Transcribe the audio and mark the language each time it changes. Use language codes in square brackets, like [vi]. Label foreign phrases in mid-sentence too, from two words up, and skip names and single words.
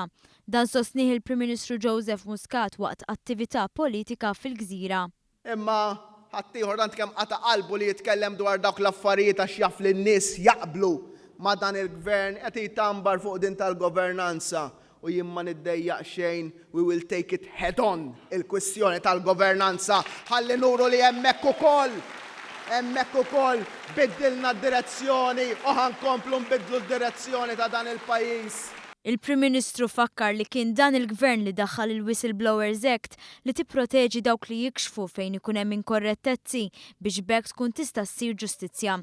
[mt] Dan sostnih il-Prim Ministru Joseph Muscat waqt attività politika fil-Gżira. Imma ħaddieħor għand kemm qata' qalbu li jitkellem dwar dawk l-affarijiet għax jaf li n-nies jaqblu ma' dan il-gvern qed jitambar fuq din tal-governanza. U jien ma niddejjaq xejn, [en] we will take it head on [mt] il-kwistjoni tal-governanza. Ħalli nuru li hemmhekk ukoll biddilna d-direzzjoni u ħankomplu nbiddlu d-direzzjoni ta' dan il-pajjiż. Il-Prim Ministru fakkar li kien dan il-gvern li daħħal il-Whistleblowers Act li tipproteġi dawk li jikxfu fejn ikun hemm inkorrettezzi biex bekk tkun tista' ssir ġustizzja.